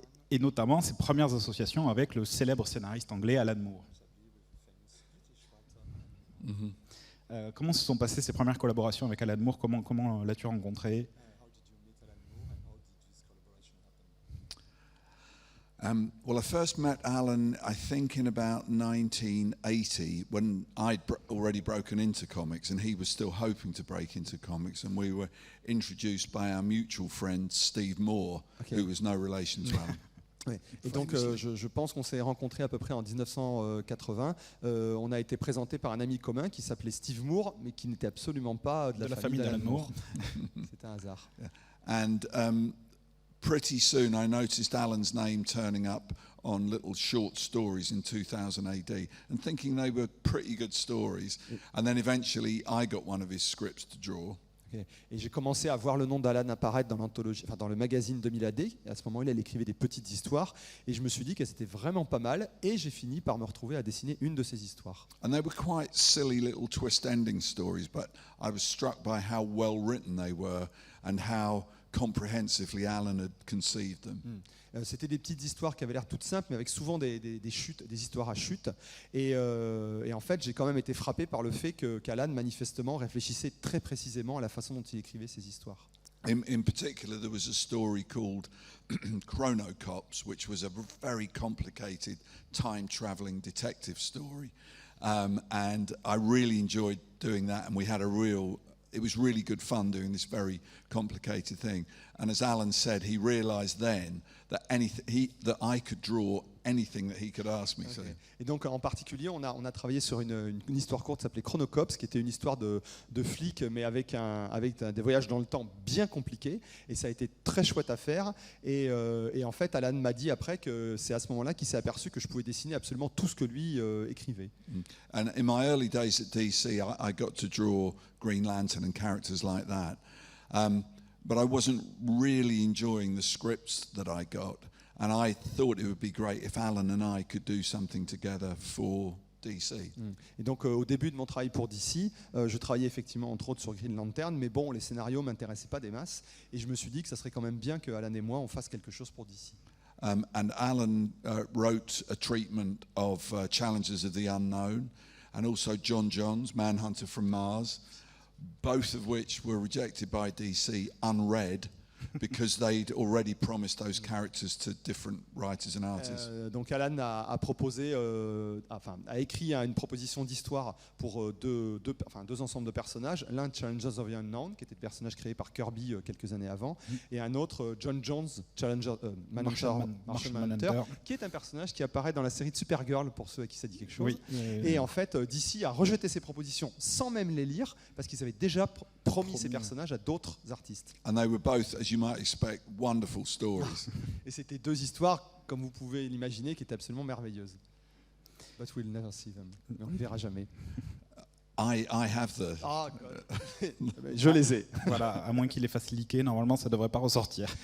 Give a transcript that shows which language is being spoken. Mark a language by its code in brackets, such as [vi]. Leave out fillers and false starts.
[fr] Et notamment ses premières associations avec le célèbre scénariste anglais Alan Moore. Comment se sont passées ces premières collaborations avec Alan Moore? Comment l'as-tu rencontré? [en] Well, I first met Alan, I think, in about 1980, when I'd already broken into comics, and he was still hoping to break into comics, and we were introduced by our mutual friend Steve Moore, who was no relation to Alan. [fr] Oui. Et donc je pense qu'on s'est rencontrés à peu près en 1980. On a été présenté par un ami commun qui s'appelait Steve Moore, mais qui n'était absolument pas de la famille d'Alan Moore. C'était un hasard. [en] And pretty soon I noticed Alan's name turning up on little short stories in 2000 AD and thinking they were pretty good stories. And then eventually I got one of his scripts to draw. Okay. [fr] Et j'ai commencé à voir le nom d'Alan apparaître dans l'anthologie, enfin dans le magazine 2000 AD. Et à ce moment-là, il écrivait des petites histoires. Et je me suis dit qu'elles étaient vraiment pas mal. Et j'ai fini par me retrouver à dessiner une de ces histoires. [en] And they were quite silly little twist ending stories, but I was struck by how well written they were and how comprehensively Alan had conceived them. [fr] C'était des petites histoires qui avaient l'air toutes simples, mais avec souvent des chutes, des histoires à chute. Et en fait, j'ai quand même été frappé par le fait qu'Alan, manifestement, réfléchissait très précisément à la façon dont il écrivait ses histoires. [en] In particular, there was a story called Chrono Cops, which was a very complicated time-traveling detective story. And I really enjoyed doing that, and we had it was really good fun doing this very complicated thing. And as Alan said, he realized then that that I could draw anything that he could ask me. Okay. [fr] Et donc en particulier, on a travaillé sur une histoire courte qui s'appelait Chronocops, qui était une histoire de flic, mais avec des voyages dans le temps bien compliqués. Et ça a été très chouette à faire. Et en fait, Alan m'a dit après que c'est à ce moment-là qu'il s'est aperçu que je pouvais dessiner absolument tout ce que lui écrivait. [en] And in my early days at DC, I got to draw Green Lantern and characters like that. But I wasn't really enjoying the scripts that I got. And I thought it would be great if Alan and I could do something together for DC. [fr] Et donc au début de mon travail pour DC, je travaillais effectivement entre autres sur Green Lantern, mais bon, les scénarios ne m'intéressaient pas des masses. Et je me suis dit que ça serait quand même bien que Alan et moi, on fasse quelque chose pour DC. [en] And Alan wrote a treatment of Challenges of the Unknown, and also John John's Manhunter from Mars, both of which were rejected by DC unread because they'd already promised those characters to different writers and artists. [fr] Donc Alan a proposé, a écrit une proposition d'histoire pour deux ensembles de personnages. L'un, Challenges of the Unknown, qui était le personnage créé par Kirby quelques années avant, et un autre, John Jones, Martian Manhunter, qui est un personnage qui apparaît dans la série de Supergirl, pour ceux à qui ça dit quelque chose. Oui. Et en fait, DC a rejeté ces propositions sans même les lire, parce qu'ils avaient déjà promis ces personnages à d'autres artistes. [en] And they were both, as you might expect, wonderful stories. [fr] Et c'était deux histoires, comme vous pouvez l'imaginer, qui étaient absolument merveilleuses. [en] But we'll never see them. [fr] On ne les verra jamais. [en] I have the... [fr] Ah, je les ai. Voilà, à moins qu'il les fasse leaker, normalement ça ne devrait pas ressortir.